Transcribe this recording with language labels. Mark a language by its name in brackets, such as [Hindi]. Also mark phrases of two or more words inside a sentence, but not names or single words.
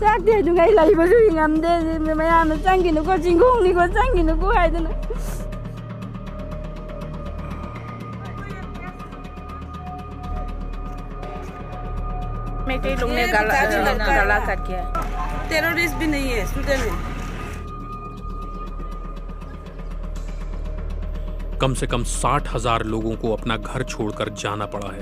[Manipuri] ꯑꯗꯨꯉꯩ ꯂꯩꯕꯁꯨ ꯉꯝꯗꯦ ꯃꯌꯥꯝꯅ ꯆꯪꯈꯤꯅꯨꯀꯣ ꯆꯤꯡꯈꯣꯡꯅꯤꯀꯣ ꯆꯪꯈꯤꯅꯨꯀꯣ ꯍꯥꯏꯗꯅ [Hindi] कई लोग ने गला काट किया टेररिस्ट भी नहीं है स्टूडेंट है कम से कम 60,000 लोगों को अपना घर छोड़कर जाना पड़ा है।